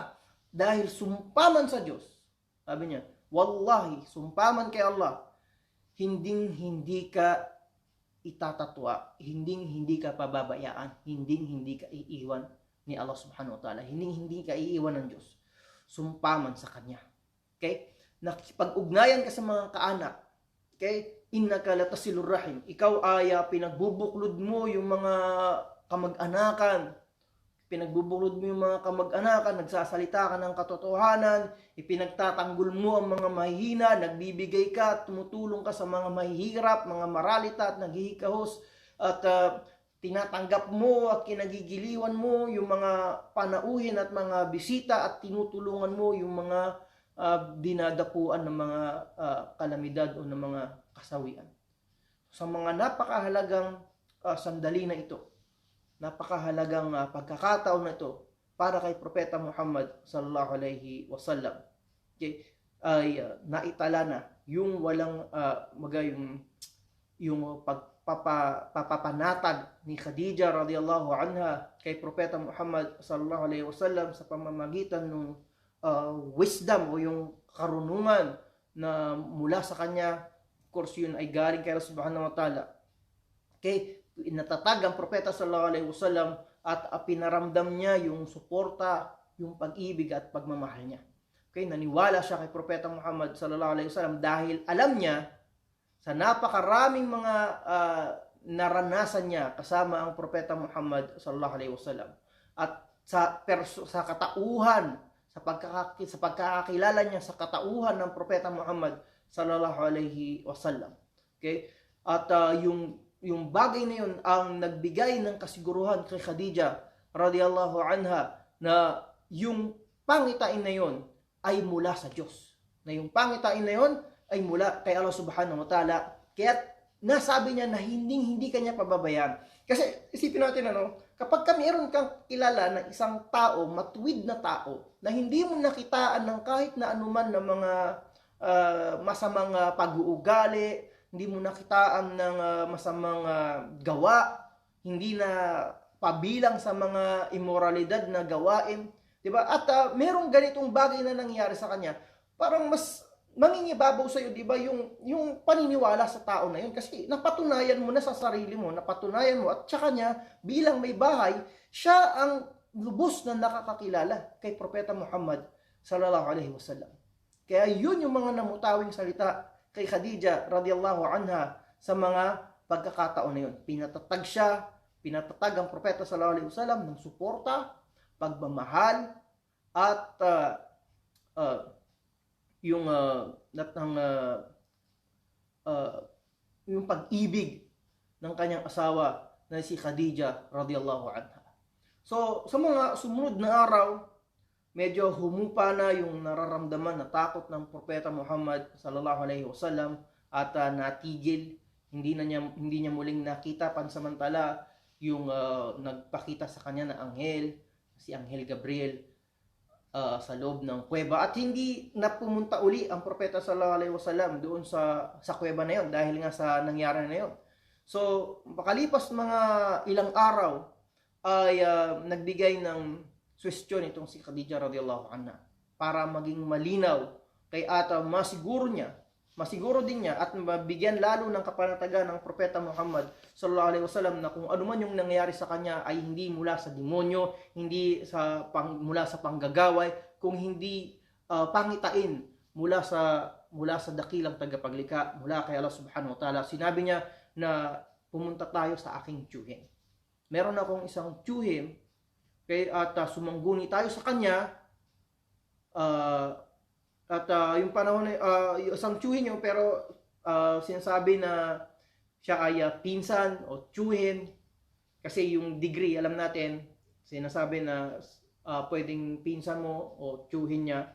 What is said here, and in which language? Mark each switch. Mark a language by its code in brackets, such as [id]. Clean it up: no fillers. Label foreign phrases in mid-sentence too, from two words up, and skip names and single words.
[tl] Dahil sumpaman sa Diyos. Sabi niya, wallahi, sumpaman kay Allah, hindi ka itatatwa, hindi ka pababayaan, hindi ka iiwan ni Allah [ar] سبحانه وتعالى, [tl] hindi ka iiwan ng Diyos. Sumpaman sa Kanya. Okay? Nakipag-ugnayan ka sa mga kaanak. Okay? [ar] إنك لتصل الرحم. [tl] Ikaw ay pinagbubuklod mo yung mga kamag-anakan. Pinagbubuklod mo yung mga kamag-anakan, nagsasalita ka ng katotohanan, ipinagtatanggol mo ang mga mahihina, nagbibigay ka, tumutulong ka sa mga mahihirap, mga maralita at naghihikahos, at tinatanggap mo at kinagigiliwan mo yung mga panauhin at mga bisita at tinutulungan mo yung mga dinadapuan ng mga kalamidad o ng mga kasawian. Sa mga napakahalagang sandali na ito, napakahalagang pagkakataon na ito para kay Propeta Muhammad [ar] صلى الله عليه وسلم, [tl] okay, ay naitala na yung walang yung papapanatag ni Khadija [ar] رضي الله عنها [tl] kay Propeta Muhammad [ar] صلى الله عليه وسلم [tl] sa pamamagitan ng wisdom o yung karunungan na mula sa kanya. [en] Of course, [tl] yun ay galing kay Allah [ar] سبحانه وتعالى. [tl] Okay, natatag ang Propeta [ar] صلى الله عليه وسلم [tl] at pinaramdam niya yung suporta, yung pag-ibig at pagmamahal niya. Okay, naniwala siya kay Propeta Muhammad [ar] صلى الله عليه وسلم [tl] dahil alam niya sa napakaraming mga naranasan niya kasama ang Propeta Muhammad [ar] صلى الله عليه وسلم [tl] at sa katauhan, sa pagkakakilala niya sa katauhan ng Propeta Muhammad [ar] صلى الله عليه وسلم. [tl] Okay? At yung bagay na yun ang nagbigay ng kasiguruhan kay Khadija [ar] رضي الله عنها [tl] na yung pangitain na yun ay mula sa Diyos. Na yung pangitain na yun ay mula kay Allah [ar] سبحانه وتعالى. [tl] Kaya nasabi niya na hindi kanya pababayaan. Kasi isipin natin kapag meron kang kilala na isang tao, matuwid na tao, na hindi mo nakitaan ng kahit na anuman na mga masamang pag-uugali, hindi mo nakitaan ng masamang gawa, hindi na pabilang sa mga immoralidad na gawain, 'di ba? At merong ganitong bagay na nangyari sa kanya, parang mas mangingibabaw sa iyo, 'di ba, yung paniniwala sa tao na yun, kasi napatunayan mo na sa sarili mo, napatunayan mo at saka niya bilang may bahay, siya ang lubos na nakakakilala kay Propeta Muhammad [ar] صلى الله عليه وسلم. [tl] Kaya yun yung mga namutawing salita kay Khadija [ar] رضي الله عنها [tl] sa mga pagkakataon na yun. Pinatatag ang Propeta [ar] صلى الله عليه وسلم [tl] ng suporta, pagmamahal, at yung pag-ibig ng kanyang asawa na si Khadija [ar] رضي الله عنها. [tl] So, sa mga sumunod na araw, medyo humupa na yung nararamdaman na takot ng Propeta Muhammad [ar] صلى الله عليه وسلم [tl] at natigil. Hindi niya muling nakita pansamantala yung nagpakita sa kanya na anghel, si Anghel Gabriel sa loob ng kuweba, at hindi na pumunta uli ang Propeta [ar] صلى الله عليه وسلم [tl] doon sa kuweba na yon dahil nga sa nangyari na yon. So, makalipas mga ilang araw ay nagbigay ng suwestyon itong si Khadija [ar] رضي الله عنها [tl] para maging malinaw kay ata masiguro din niya at mabigyan lalo ng kapanatagan ng Propeta Muhammad [ar] صلى الله عليه وسلم [tl] na kung ano man yung nangyari sa kanya ay hindi mula sa demonyo, hindi mula sa panggagaway, kung hindi pangitain mula sa dakilang tagapaglikha, mula kay Allah [ar] سبحانه وتعالى. [tl] Sinabi niya na pumunta tayo sa aking tiyuhin. Meron akong isang tiyuhin at sumangguni tayo sa kanya, yung panahon isang tiyuhin yun, pero sinasabi na siya ay pinsan o tiyuhin, kasi yung degree alam natin, sinasabi na pwedeng pinsan mo o tiyuhin niya.